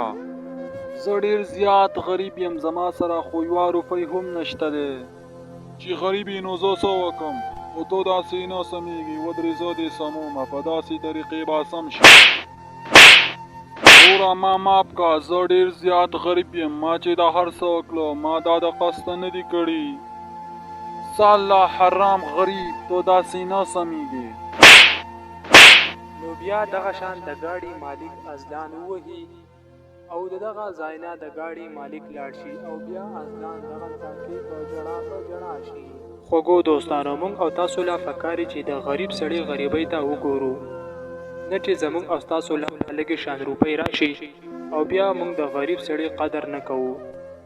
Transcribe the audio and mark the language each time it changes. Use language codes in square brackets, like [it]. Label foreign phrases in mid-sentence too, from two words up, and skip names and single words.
[ps] زه ډېر زیات غریب یم، زما سره خو یوه روپۍ هم نشته دی. چې غریب یې نو زه څه وکم؟ خو تو داسې نه سمیږي، ودرې زه دې سمومه، په داسې طریقې به سم شي. وروره ما معاف که، زه ډېر زیات غریب یم، ما چې دا هر څه وکړو ما دا د قصده نه دي کړي. ساله حرام غریب، تو داسې نه سمیږي. نو بیا دغه شان د ګاډي مالک ازلان ووهي او د دغه ځای نه د ګاډي مالک لاړ شي او بیا ازلان دغلته کې په ژړا شي. خوږو دوستانو، موږ او تاسو له پکار چې د غریب سړي غریبۍ ته وګورو، نه چې زموږ او تاسو له لږې شان روپۍ راشي او بیا موږ د غریب سړي قدر نه کوو.